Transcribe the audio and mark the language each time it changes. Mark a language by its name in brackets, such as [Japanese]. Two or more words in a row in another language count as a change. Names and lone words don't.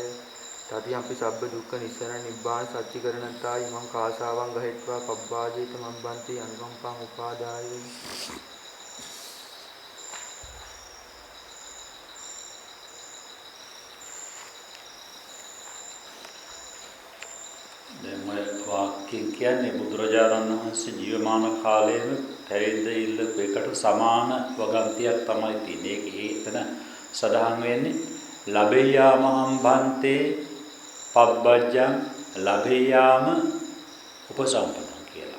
[Pali] तृतीयंपि सब्ब दुःख निस्सरण निब्बाण सच्चिकरणत्ता इमं कासावं गहय्त्वा पब्बाजितुमं बन्ति अनुकंपं उपादाय. [Sinhala] वाक्य කියන්නේ බුදුරජාණන් වහන්සේ ජීවමාන කාලයේම පැවිද්ද ඉල්ලපු එකට සමාන වගන්තියක් තමයි තියෙන්නේ. ඒකේ එතන සඳහන් වෙන්නේ [Pali] ලබෙයාමහම් බන්තේ පබ්බජ්ජං ලබෙයාම උපසම්පදං [Sinhala] කියලා.